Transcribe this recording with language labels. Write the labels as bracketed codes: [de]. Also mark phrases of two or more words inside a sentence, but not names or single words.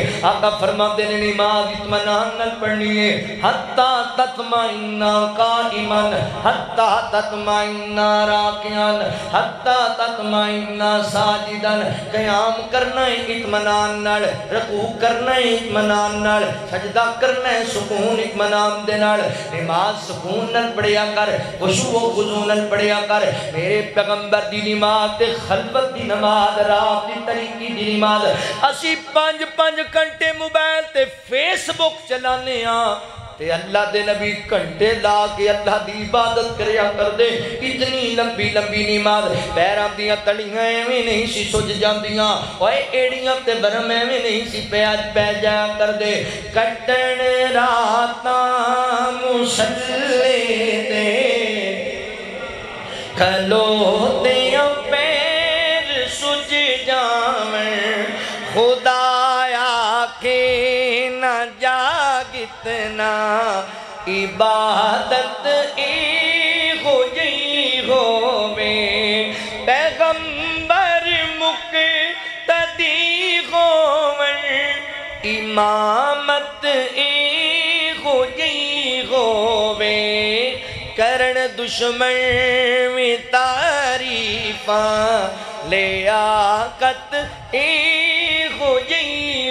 [pa] آقا فرماندے نے نماز اطمینان نال پڑھنی ہے، [ar] حتی تطمئن قائما حتی تطمئن راکعا حتی تطمئن ساجدا، [pa] قیام کرنا ہے اطمینان نال، رکوع کرنا ہے اطمینان نال، سجدہ کرنا ہے سکون اطمینان دے نال، نماز سکون نال پڑھیا کر، خشوع و خضوع نال پڑھیا کر۔ میرے پیغمبر دی نماز تے خلوت دی نماز، رات دی طریقی دی نماز، اسی 5 گھنٹے موبائل تے فیس بک چلانے ہاں تے اللہ دے نبی گھنٹے لا کے اللہ دی عبادت کریا کر دے۔ اتنی لمبی نماز، پیراں دیاں تڑیاں ایویں نہیں سی سج جاندیاں، اوئے ایڑیاں تے برم ایویں نہیں سی پہ جایا کر دے۔ کٹن راتاں مصلی تے کھلو دیاں پیر سج جاویں، خدایا کے نہ جاگتنا، عبادت ای ہو جئی ہووے، پیغمبر مقتدی ہوویں، امامت ای ہو جئی ہووے، کرن دشمن میں تعریفاں، لیاقت ای ہو جئی